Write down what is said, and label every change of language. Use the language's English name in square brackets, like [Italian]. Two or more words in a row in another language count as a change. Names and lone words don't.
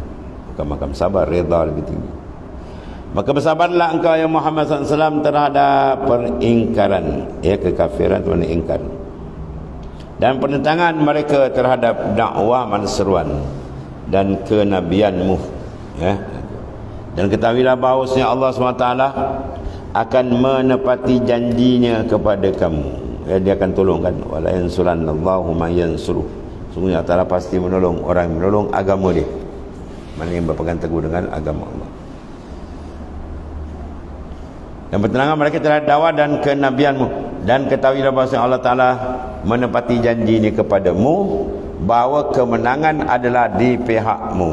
[Malay] Makam sabar, redha lebih tinggi. Maka bersabarlah engkau ya Muhammad SAW terhadap peringkaran, kekafiran itu maknanya ingkar, dan penentangan mereka terhadap dakwah manseruan dan kenabianmu. Dan ketahuilah bahawasanya Allah SWT akan menepati janjinya kepada kamu. Dia akan tolongkan. [Arabic] ولينصرن الله من ينصره. [Malay] Sungguhnya Allah pasti menolong orang yang menolong agama dia, mana yang berpegang teguh dengan agama Allah. Dan pertenangan mereka terhadap dakwah dan kenabianmu. Dan ketahuilah bahawa Allah Ta'ala menepati janji ini kepadamu, bahawa kemenangan adalah di pihakmu.